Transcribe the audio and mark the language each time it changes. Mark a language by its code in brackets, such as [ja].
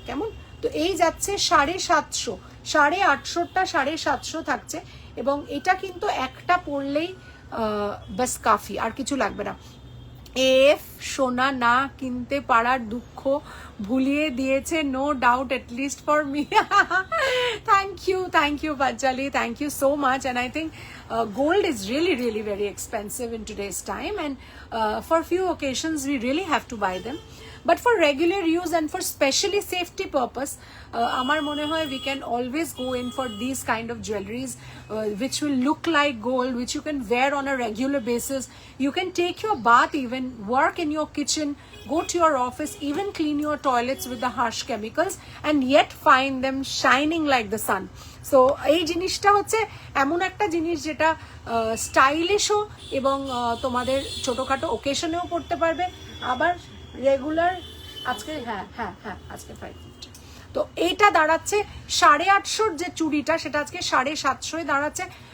[bn] কেমন, তো এই যাচ্ছে 750, 850টা 750 থাকছে। এবং এটা কিন্তু একটা পরলেই [hi] বাস কাফি, [bn] আর কিছু লাগবে না। এফ সোনা না কিনতে পারার দুঃখ ভুলিয়ে দিয়েছে, [en] No doubt, at least for me. Thank you Panchali, thank you so much. And I think gold is really very expensive in today's time, and for few occasions we really have to buy them. But for regular use and for specially safety purpose, [bn] amar mone hoy [en] we can always go in for these kind of jewelries which will look like gold, which you can wear on a regular basis. You can take your bath, even work in your kitchen, go to your office, even clean your toilets with the harsh chemicals, and yet find them shining like the sun. [bn] So এই জিনিসটা হচ্ছে এমন একটা জিনিস যেটা স্টাইলিশও, এবং তোমাদের ছোটখাটো ওকেশনেও পড়তে পারবে, আবার রেগুলার। আজকে আজকে 550। তো এইটা দাঁড়াচ্ছে 850, যে চুড়িটা সেটা আজকে 750 দাঁড়াচ্ছে।